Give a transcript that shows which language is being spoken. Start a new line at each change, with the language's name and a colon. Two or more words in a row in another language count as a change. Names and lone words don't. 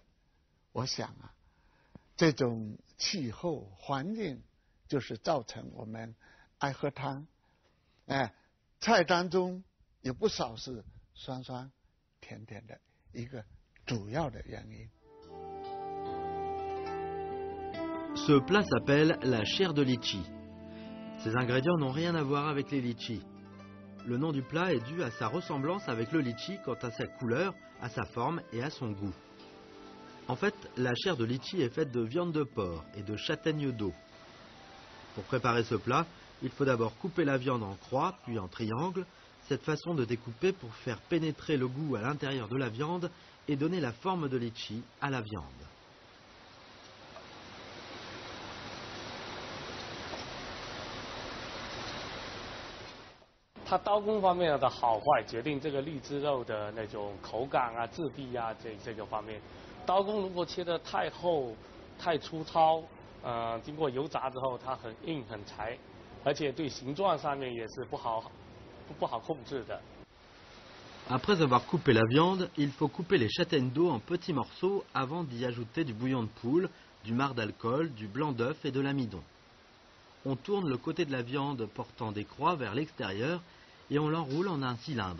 Chinese: 我想啊，这种气候环境就是造成我们爱喝汤，菜当中有不少是酸酸甜甜的一个主要的原因。
French: Ce plat s'appelle la chair de litchi. Ces ingrédients n'ont rien à voir avec les litchis. Le nom du plat est dû à sa ressemblance avec le litchi quant à sa couleur, à sa forme et à son goût. En fait, la chair de litchi est faite de viande de porc et de châtaigne d'eau. Pour préparer ce plat, il faut d'abord couper la viande en croix, puis en triangle. Cette façon de découper pour faire pénétrer le goût à l'intérieur de la viande et donner la forme de litchi à la viande.
Chinese: 它刀工方面的好坏决定这个荔枝肉的那种口感啊、质地啊这个方面。刀工如果切得太厚、太粗糙，经过油炸之后它很硬很柴，而且对形状上面也是不好控制的。
French: Après avoir coupé la viande, il faut couper les châtaignes d'eau en petits morceaux avant d'y ajouter du bouillon de poule, du marc d'alcool, du blanc d'œuf et de l'amidon. On tourne le côté de la viande portant des croix vers l'extérieur et on l'enroule en un cylindre.